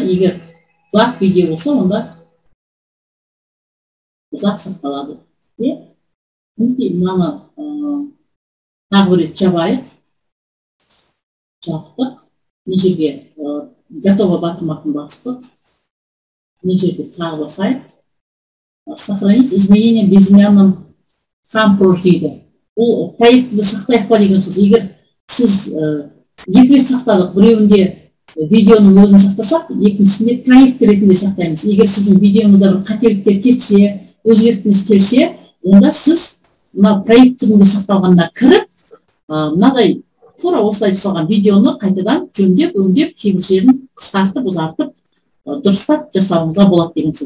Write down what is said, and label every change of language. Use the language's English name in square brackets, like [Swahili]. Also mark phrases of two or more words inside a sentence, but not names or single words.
[Kazakh] Егер ұзақ видео болса, онда ұзақ сақталады. Мынаны тағы бір рет жабайық. Жаптық. Мына жерге готово батырмасын бастық. Мына жерде тағы басайық. [Russian] Сохранить изменения в безымянном кампрож дейді. [Kazakh] Ол проектті сақтайық па деген сөз. Егер сіз екі рет сақтадық, біреуінде видеоның өзін сақтасақ, екіншісінде проект ретінде сақтаймыз. Егер сіздің видеоңызда бір қателіктер кетсе, өзгертіңіз келсе, онда сіз мына проект түрінде сақталғанда кіріп, мынадай тура осылай жасалған видеоны қайтадан жөндеп, өңдеп, кейбір жерін қысқартып, ұзартып, дұрыстап жасауыңызға болады деген сөз.